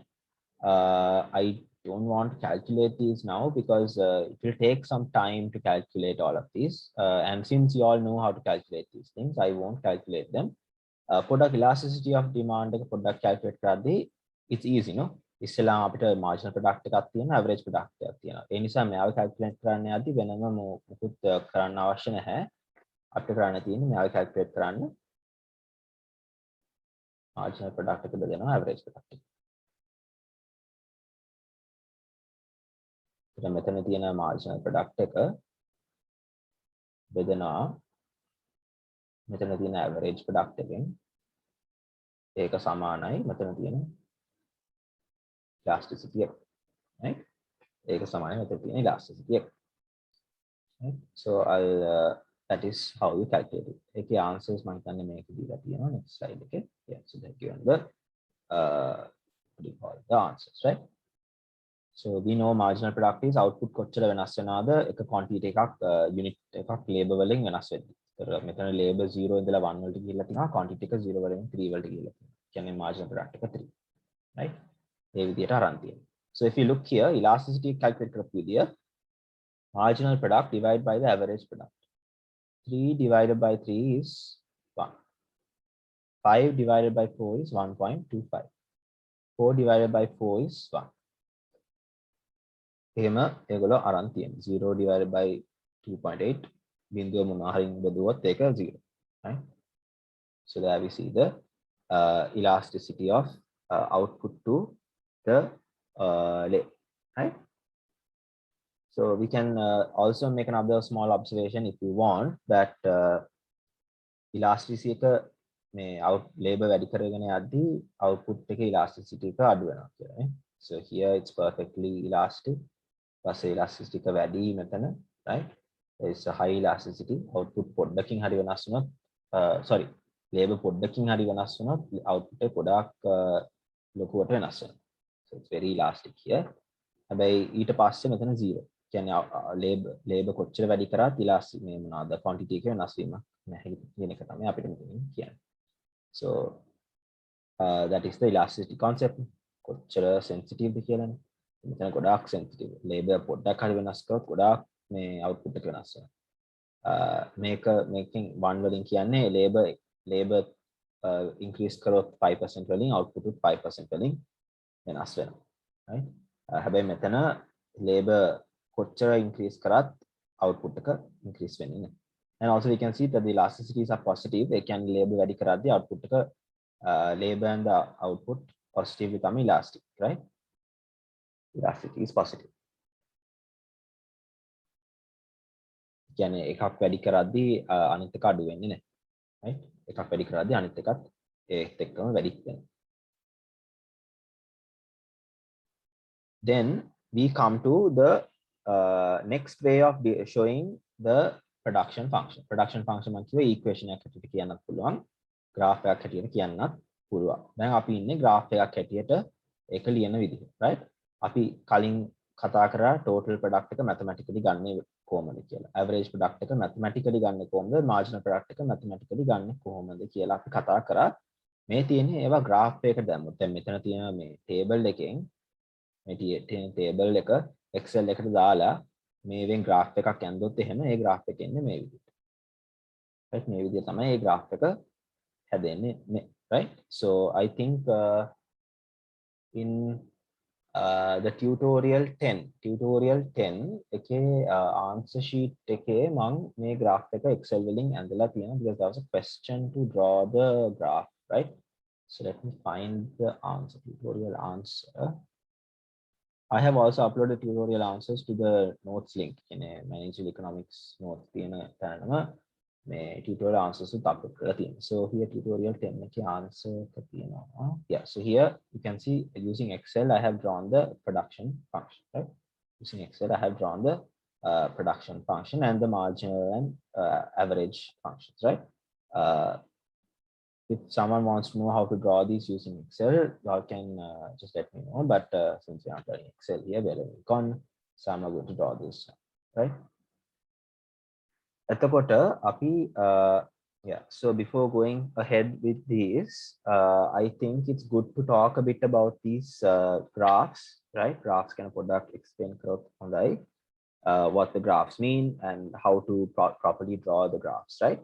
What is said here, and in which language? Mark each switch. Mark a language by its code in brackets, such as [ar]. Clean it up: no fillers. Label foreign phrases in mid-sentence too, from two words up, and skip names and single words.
[en] I don't want to calculate these now because it will take some time to calculate all of these. And since you all know how to calculate these things, I won't calculate them. Product elasticity of demand, product calculate කරද්දී it's easy, no? [si] ඉස්සෙල්ලාම අපිට [en] marginal product [si] එකක් තියෙනවා, [en] average product [si] එකක් තියෙනවා. ඒ නිසා මෙයාව calculate කරන්න යද්දී වෙනම මොකුත් කරන්න අවශ්‍ය නැහැ. අපිට කරන්න තියෙන්නේ මෙයාව calculate කරන්න [en] marginal product [si] එක බෙදෙනවා [en] average product [si] එක. එතන මෙතන තියෙන [en] marginal product [si] එක බෙදෙනවා මෙතන තියෙන [en] average product [si] එකෙන්. ඒක සමානයි මෙතන තියෙන [en] elasticity, right? [si] ඒක සමානයි මෙතන තියෙන [en] elasticity. Right? So that is how you calculate it. [si] ඒකේ answers මම හිතන්නේ මේක දීලා තියෙනවා [en] next slide [si] එකේ. [en] Yeah, so that given the what do you call it? The answers, right? So we know marginal product is output [si] කොච්චර වෙනස් වෙනවද එක quantity එකක් unit එකක් labor වලින් වෙනස් වෙද්දී. ඒතර මෙතන labor 0 ඉඳලා 1 වලට ගිහිල්ලා තියෙනවා, quantity එක 0 වලින් 3 වලට ගිහිල්ලා තියෙනවා. කියන්නේ [en] marginal product [si] එක 3, right? ඒ විදිහට අරන් තියෙනවා. [en] So if you look here, elasticity calculate [si] කරපු විදිය [en] marginal product divided by the average product. 3 divided by 3 is 1. 5 divided by 4 is 1.25. 4 divided by 4 is 1. [si] එහෙම ඒගොල්ලෝ අරන් තියෙනවා. 0 [en] divided by [si] 2.8 බිඳුව මොනවා හරි බෙදුවොත් ඒක 0. [en] Right? So there we see the elasticity of output to the labor. Right? So we can also make another small observation if you want that elasticity [si] එක මේ labor වැඩි කරගෙන යද්දී output එකේ elasticity එක අඩු වෙනවා කියලා. [en] So here it's perfectly elastic. [si] පස්සේ elasticity එක වැඩි මෙතන, [en] right? There is a high elasticity. [si] Output පොඩ්ඩකින් හරි වෙනස් වුණොත් [en] sorry labor [si] පොඩ්ඩකින් හරි වෙනස් වුණොත් output එක පොඩක් ලොකුවට වෙනස් වෙනවා. [en] So it's very elastic here. [si] හැබැයි ඊට පස්සේ මෙතන 0. කියන්නේ labor කොච්චර වැඩි කරත් elastic මේ මොනවාද quantity එක වෙනස් වීමක් නැහැ කියන එක තමයි අපිට මෙතනින් කියන්නේ. [en] So that is the elasticity concept. [si] කොච්චර sensitive ද කියලානේ. මෙතන ගොඩාක් sensitive. labor පොඩ්ඩක් හරි වෙනස් කරොත් ගොඩාක් මේ output එක වෙනස් වෙනවා. මේක making 1 වලින් කියන්නේ [en] labor increase [si] කරොත් 5% වලින් output 5% වලින් වෙනස් වෙනවා. Right? හැබැයි මෙතන labor කොච්චර increase කරත් output එක increase වෙන්නේ නැහැ. [en] And also we can see that the elasticities are positive. [si] ඒ කියන්නේ [en] labor [si] වැඩි කරද්දී [en] output එක labor and the output positive become elastic, right? Elasticity is positive. [si] කියන්නේ එකක් වැඩි කරද්දී අනිත් එක අඩු වෙන්නේ නැහැ. [en] Right? [si] එකක් වැඩි කරද්දී අනිත් එකත් ඒත් එක්කම වැඩි වෙනවා. [en] Then we come to the next way of showing the production function. Production function [si] මම කිව්වේ equation එකක් හැටියට කියන්නත් පුළුවන්, graph එකක් හැටියට කියන්නත් පුළුවන්. දැන් අපි ඉන්නේ graph එකක් හැටියට ඒක ලියන විදිහ, right? අපි කලින් කතා කරා [en] total product [si] එක mathematically ගන්නේ කොහොමද කියලා. [en] average product [si] එක mathematically ගන්නේ කොහොමද, [en] marginal product [si] එක mathematically ගන්නේ කොහොමද කියලා අපි කතා කරා. මේ තියෙන්නේ ඒවා graph එකකට දැම්මොත්. දැන් මෙතන තියෙන මේ table එකෙන් මේ තියෙන table එක Excel එකට දාලා මේවෙන් graph එකක් ඇන්දොත් එහෙම ඒ graph එක එන්නේ මේ විදිහට. right? මේ විදිහ තමයි ඒ graph එක හැදෙන්නේ, [en] right? So I think in the tutorial 10 එකේ answer sheet [si] එකේ මම මේ graph එක Excel වලින් ඇඳලා තියෙනවා [en] because there was a question to draw the graph, right? So let me find the answer, tutorial answer. I have also uploaded tutorial answers to the notes link in a managerial economics notes [si] තියෙන තැනම මේ [en] tutorial answers [si] උත් upload කරලා තියෙනවා. [en] So here tutorial 10 එකේ answer එක තියෙනවා. Yeah, so here you can see using Excel I have drawn the production function, right? Using Excel I have drawn the production function and the marginal and average functions, right? If someone wants to know how to draw these using Excel, you can just let me know. But since we are not learning Excel here, we are learning Econ, so I'm not going to draw this, right? [si] එතකොට අපි [en] yeah, so before going ahead with this, I think it's good to talk a bit about these graphs, right? Graphs can product explain හොඳයි what the graphs mean and how to properly draw the graphs, right?